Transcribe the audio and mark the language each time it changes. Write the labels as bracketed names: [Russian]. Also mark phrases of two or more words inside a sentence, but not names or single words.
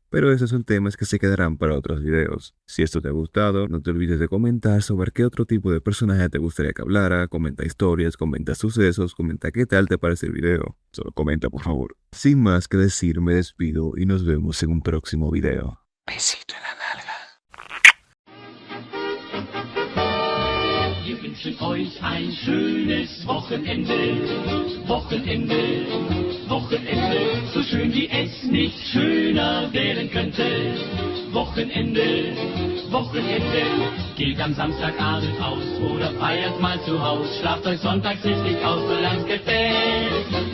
[Spanish] Pero esos son temas que se quedarán para otros videos. Si esto te ha gustado, no te olvides de comentar sobre qué otro tipo de personaje te gustaría que hablara, comenta historias, comenta sucesos, comenta qué tal te parece el video. Solo comenta por favor. Sin más que decir, me despido y nos vemos en un próximo video. Besito en la nalga. [German] Wir wünschen euch ein schönes Wochenende, Wochenende, Wochenende, so schön wie es nicht schöner werden könnte. Wochenende, Wochenende, geht am Samstagabend aus oder feiert mal zu Haus, schlaft euch sonntags richtig aus, solang's gefällt.